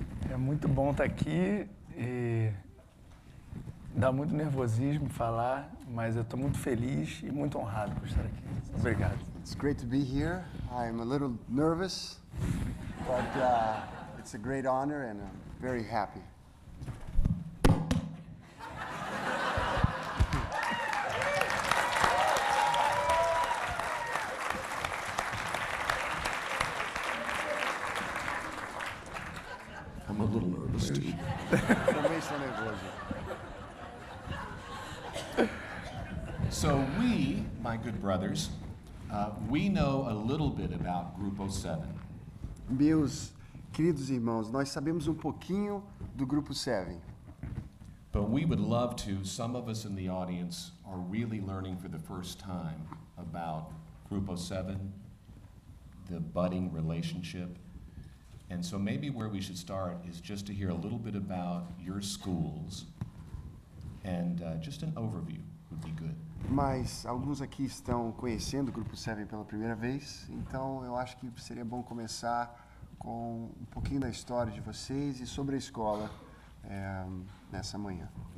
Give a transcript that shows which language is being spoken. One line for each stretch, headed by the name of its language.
Portuguese: É muito bom estar aqui e dá muito nervosismo falar, mas eu estou muito feliz e muito honrado por estar aqui. Obrigado.
English: It's great to be here. I'm a little nervous, but it's a great honor and I'm very happy. I'm a little nervous too.
Portuguese: Também estou nervoso.
English: So we, my good brothers, we know a little bit about Grupo 7.
Portuguese: Meus queridos irmãos, nós sabemos pouquinho do Grupo 7.
English: But we would love to, some of us in the audience are really learning for the first time about Grupo 7, the budding relationship. And so maybe where we should start is just to hear a little bit about your schools and just an overview would be good.
Portuguese: Mas alguns aqui estão conhecendo o Grupo 7 pela primeira vez, então eu acho que seria bom começar com pouquinho da história de vocês e sobre a escola nessa manhã.